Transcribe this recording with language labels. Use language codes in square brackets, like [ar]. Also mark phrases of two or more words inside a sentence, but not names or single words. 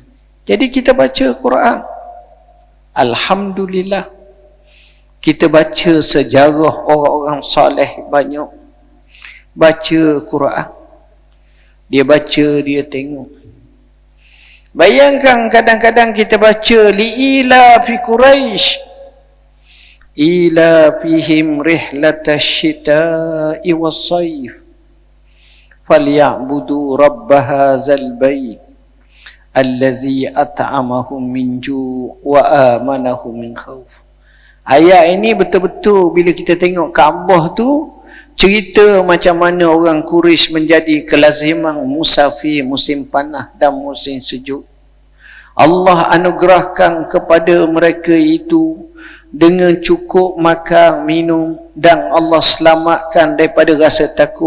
[ms] Jadi kita baca Quran, alhamdulillah, kita baca sejarah orang-orang soleh banyak. Baca Quran, dia baca, dia tengok. Bayangkan kadang-kadang kita baca [ar] لإيلاف قريش إيلافهم رحلة الشتاء والصيف فليعبدوا رب هذا البيت الذي أطعمهم من جوع وآمنهم من خوف. Ayat ini betul-betul bila kita tengok Kaabah tu, cerita macam mana orang Quraisy menjadi kelaziman musafir musim panas dan musim sejuk. Allah anugerahkan kepada mereka itu dengan cukup makan, minum, dan Allah selamatkan daripada rasa takut.